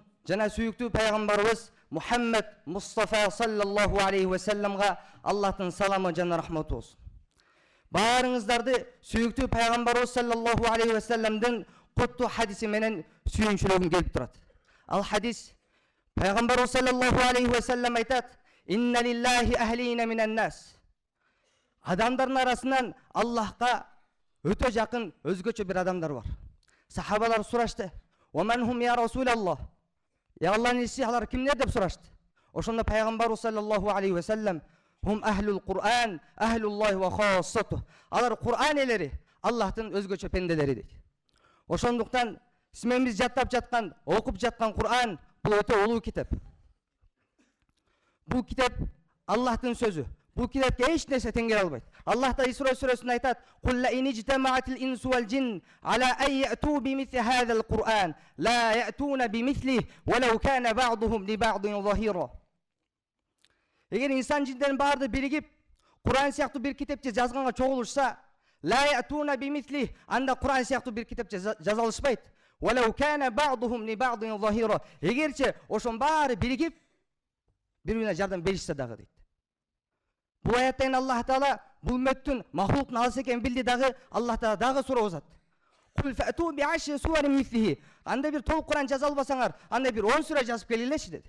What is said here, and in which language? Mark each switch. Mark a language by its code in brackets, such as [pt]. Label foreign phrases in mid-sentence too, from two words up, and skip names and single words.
[ky] Жана сүйүктүү пайгамбарыбыз Мухаммед Мустафа [ar] صلى الله عليه وسلم [ky] Аллахтын саламы жана рахматы болсун. Баарыңыздарды сүйүктүү пайгамбарыбыз [ar] صلى الله عليه وسلم [ky] куттуу хадиси менен сүйүнчүлөгүм келип турат. Ал хадис пайгамбарыбыз [ar] صلى الله عليه وسلم [ky] айтат: [ar] "إن لله أهلين من الناس." [ky] Адамдардын арасынан Аллахка өтө жакын өзгөчө бир адамдар бар. Сахабалар сурашты: [ar] "ومن هم يا رسول الله?" [ky] Я Аллахтын элчиси, алар кимдер деп сурашты. Ошондо пайгамбарыбыз [ar] صلى الله عليه وسلم: "هم أهل القرآن أهل الله وخاصته." [ky] Алар Кур'ан элери, Аллахтын өзгөчө пенделери дейт. Ошондуктан сиз жаттап жаткан, окуп жаткан Кур'ан бул өтө улуу китеп. Бул китеп Аллахтын сөзү. Бул китепке эч нерсе тең келе албайт. Аллах та Исра сүрөсүндө айтат: [ar] "قل لئن اجتمعت الإنس والجن على أن يأتوا بمثل هذا القرآن لا يأتون بمثله ولو كان بعضهم لبعض ظهيرا." [ky] Эгер инсан жиндердин баардыгы биригип, Кур'ан сыяктуу бир китепти жазганга чогулушса, [ar] لا يأتون بمثله, [ky] анда Кур'ан сыяктуу бир китепти жаза алышпайт. [ar] ولو كان بعضهم لبعض ظهيرا. [ky] Эгерче ошон баары биригип бири-бирине жардам беришсе дагы дейт. Бул аяттан Аллах Таала бул үммөттүн махлуктун алыс экенин билди дагы, Аллах Таала дагы сурабызат. [ar] قل فأتوا بعشر سور مثله. [ky] Анда бир толук Кур'ан жаза албасаңар, анда бир 10 сүрө жазып келгилечи деди.